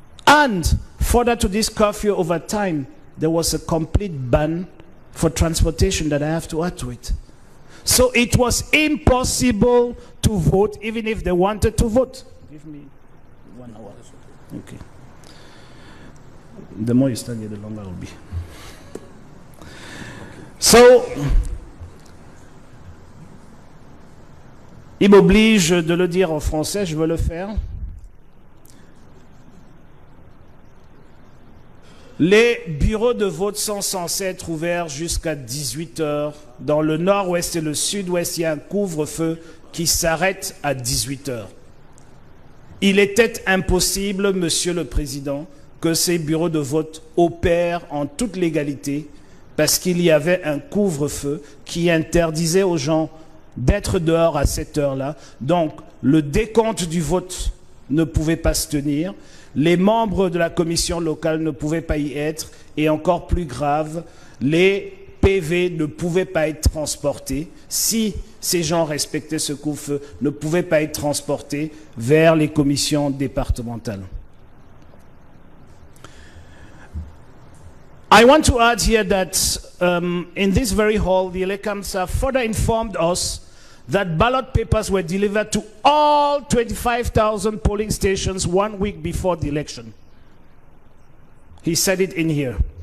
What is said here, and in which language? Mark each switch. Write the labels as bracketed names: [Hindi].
[English] And further to this curfew over time, there was a complete ban for transportation that I have to add to it. So it was impossible to vote even if they wanted to vote. Give me 1 hour. Okay. The more you study, the longer it will be. [French] So, il m'oblige de le dire en français, je veux le faire. Les bureaux de vote sont censés être ouverts jusqu'à 18 h. Dans le nord-ouest et le sud-ouest, il y a un couvre-feu qui s'arrête à 18 h. Il était impossible, Monsieur le Président, que ces bureaux de vote opèrent en toute légalité parce qu'il y avait un couvre-feu qui interdisait aux gens d'être dehors à cette heure-là. Donc, le décompte du vote ne pouvait pas se tenir. Les membres de la commission locale ne pouvaient pas y être. Et encore plus grave, les PV ne pouvaient pas être transportés. Si ces gens respectaient ce couvre-feu, ne pouvaient pas être transportés vers les commissions départementales. [English] I want to add here that in this very hall, the elections have further informed us that ballot papers were delivered to all 25,000 polling stations 1 week before the election. He said it in here.